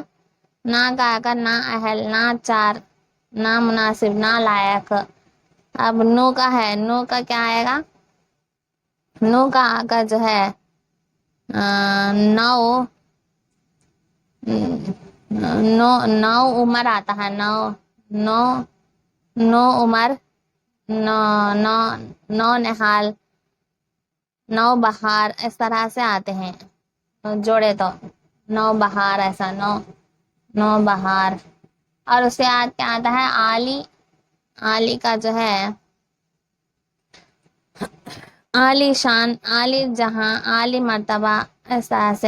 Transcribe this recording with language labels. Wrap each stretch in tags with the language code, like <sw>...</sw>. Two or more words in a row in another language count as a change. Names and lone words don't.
<ur>نا کا آئے گا نا اہل، نا چار، نا مناسب، نا لائق۔ اب نو کا ہے، نو کا کیا آئے گا؟ نو کا آگا جو ہے نو، نو نو عمر آتا ہے، نو نو نو عمر، نو نو نو نحال، نو بہار، اس طرح سے آتے ہیں جوڑے تو نو بہار، ایسا نو نو بہار۔ اور اس کے بعد کیا آتا ہے؟ عالی، عالی کا جو ہے عالی شان، عالی جہاں، عالی مرتبہ، اس طرح سے۔</ur>